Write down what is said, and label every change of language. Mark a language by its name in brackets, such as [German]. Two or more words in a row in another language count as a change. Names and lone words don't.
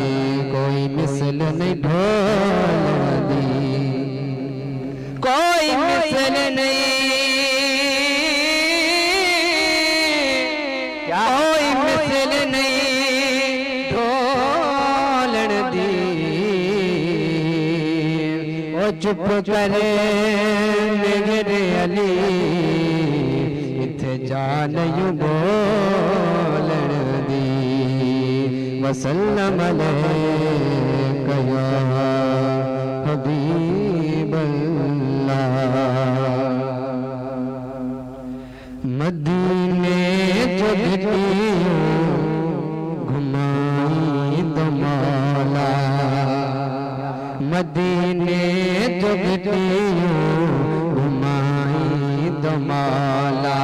[Punjabi] ਕੋਈ ਮਿਸਲ ਨਹੀਂ ਢੋਲ ਦੀ, ਕੋਈ ਮਿਸਲ ਨਹੀਂ, ਕੋਈ ਮਿਸਲ ਨਹੀਂ ਢੋਲਣ ਦੀ। ਓ ਚੁੱਪ ਕਰੇ ਨਿਗਰੇ ਅਲੀ ਇੱਥੇ ਜਾ ਨਹੀਂ ਬੋਲਣ ਦੀ। [Arabic] وسلّم عليك يا حبيب الله. [Sindhi] मदीने जो घुमाई तो मौला, मदीने जो घुमाई तो मौला।